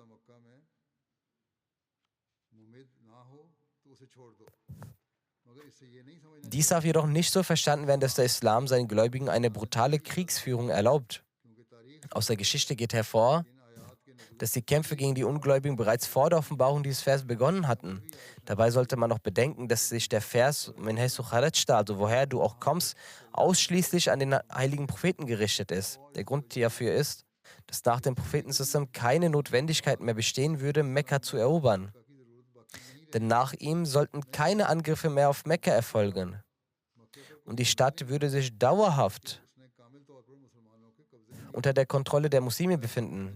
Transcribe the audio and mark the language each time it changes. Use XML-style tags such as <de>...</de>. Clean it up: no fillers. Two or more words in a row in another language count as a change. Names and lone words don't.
<de>Dies darf jedoch nicht so verstanden werden, dass der Islam seinen Gläubigen eine brutale Kriegsführung erlaubt. Aus der Geschichte geht hervor, dass die Kämpfe gegen die Ungläubigen bereits vor der Offenbarung dieses Vers begonnen hatten. Dabei sollte man noch bedenken, dass sich der Vers</de> <ar>من حيث خرجت,</ar> <de>also woher du auch kommst, ausschließlich an den heiligen Propheten gerichtet ist. Der Grund hierfür ist, dass nach dem Prophetensystem keine Notwendigkeit mehr bestehen würde, Mekka zu erobern. Denn nach ihm sollten keine Angriffe mehr auf Mekka erfolgen. Und die Stadt würde sich dauerhaft unter der Kontrolle der Muslime befinden.</de>